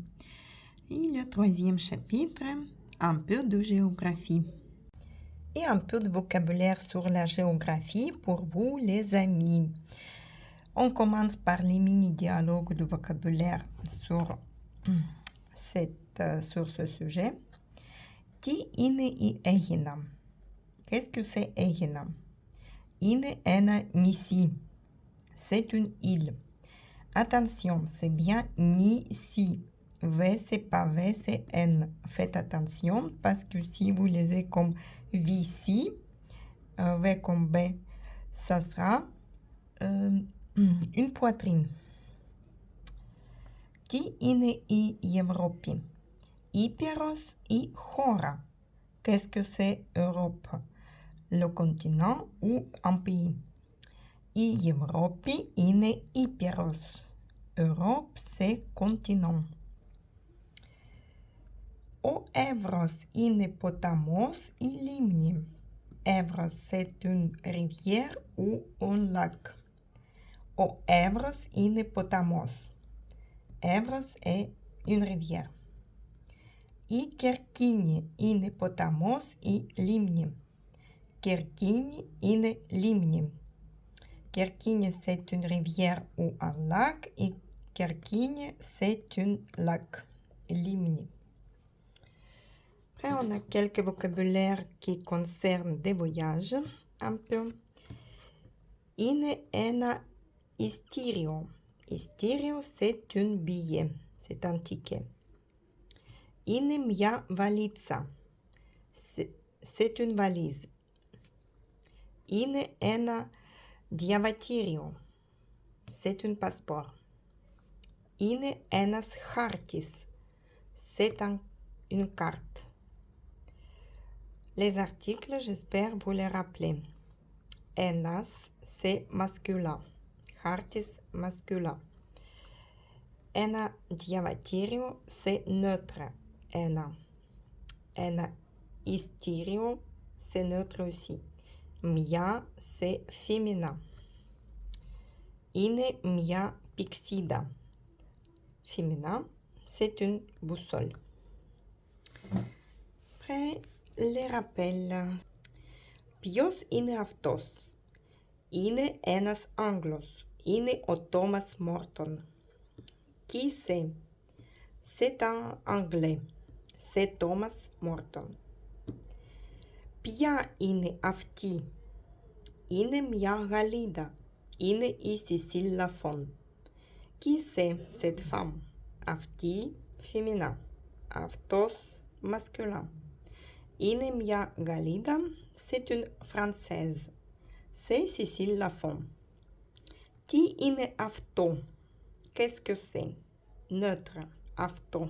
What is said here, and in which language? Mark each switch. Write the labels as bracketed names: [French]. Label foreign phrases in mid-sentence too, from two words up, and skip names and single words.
[French] Et le troisième chapitre, un peu de géographie. Et un peu de vocabulaire sur la géographie pour vous les amis. On commence par les mini-dialogues de vocabulaire sur ce sujet. [Greek] Ti είναι η Αίγινα. [French] Qu'est-ce que c'est Aegina? [Greek] Είναι ένα νησί. [French] C'est une île. Attention, c'est bien nisi. V, c'est pas V, c'est N. Faites attention parce que si vous lisez comme Vici, V comme B, ça sera une poitrine. [Greek] Τι είναι η Ευρώπη? Ήπειρος ή χώρα? [French] Qu'est-ce que c'est Europe? Le continent ou un pays? [Greek] Η Ευρώπη είναι ήπειρος. [French] Europe, c'est continent. [Greek] Ο Εύρος είναι ποταμός ή λίμνη? Εύρος, [French] c'est une rivière ou un lac. [Greek] Ο Εύρος είναι ποταμός. [French] Εύρος est une rivière. [Greek] Η Κερκίνη είναι ποταμός ή λίμνη? Κερκίνη είναι λίμνη. Κερκίνη, [French] c'est une rivière ou un lac. Et Κερκίνη, c'est une lac. Limni. Après, on a quelques vocabulaires qui concernent des voyages. Un peu. [Greek] Είναι ένα ειστήριο. Ειστήριο, [French] c'est un billet. C'est un ticket. [Greek] Είναι μια βαλίτσα. [French] C'est une valise. [Greek] Είναι ένα διαβατήριο. [French] C'est un passeport. [Greek] Είναι ένας χάρτης. [French] C'est une carte. Les articles, j'espère vous les rappeler. Ένας, c'est masculin. [Greek] Χάρτης masculin. Ένα διαβατήριο, [French] c'est neutre. [Greek] Ένα ειστήριο, [French] c'est neutre aussi. Μια, c'est féminin. [Greek] Είναι μια πηξίδα. [French] Féminin, c'est une boussole. Après, les rappels. [Greek] Ποιος είναι αυτός? Είναι ένας Άγγλος. Είναι ο Τόμας Μόρτον. [French] Qui c'est? C'est un Anglais. C'est Thomas Morton. [Greek] Ποια είναι αυτή? Είναι μια Γαλλίδα. Είναι η Cécile Lafon. [French] Qui c'est cette femme? Αυτή, féminin. Αυτός, masculin. [Greek] Είναι μια Γαλλίδα. [French] C'est une Française. C'est Cécile Lafon. [Greek] Τι είναι αυτό? [French] Qu'est-ce que c'est? Neutre. [Greek] Αυτό.